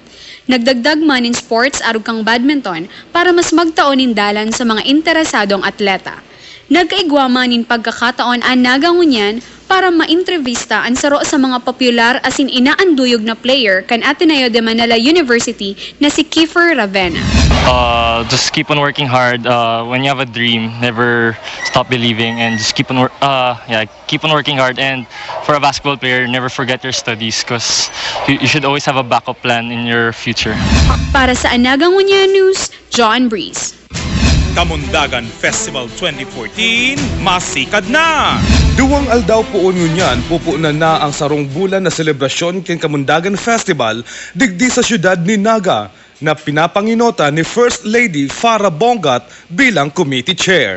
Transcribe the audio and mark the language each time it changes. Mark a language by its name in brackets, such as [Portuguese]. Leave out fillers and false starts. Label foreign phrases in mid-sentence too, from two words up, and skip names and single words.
[Bikol] Nagdagdag man in sports arug kang badminton para mas magtaonin dalan sa mga interesadong atleta. Nagkaigwa man in pagkakataon ang Naga ngunyan para ma-entrevista ang saro sa mga popular asin inaanduyog na player kan Ateneo de Manila University na si Kiefer Ravena. [English] Just keep on working hard. When you have a dream, never stop believing, and just keep on working hard. And for a basketball player, never forget your studies, because you should always have a backup plan in your future. [Bikol] Para sa Anaga Ngunya News, John Breeze. Kamundagan Festival 2014, masikad na! Duwang aldaw poon ngunyan, pupunan na ang sarong bulan na selebrasyon ken Kamundagan Festival digdi sa siyudad ni Naga na pinapanginota ni First Lady Farah Bongat bilang [English] committee chair.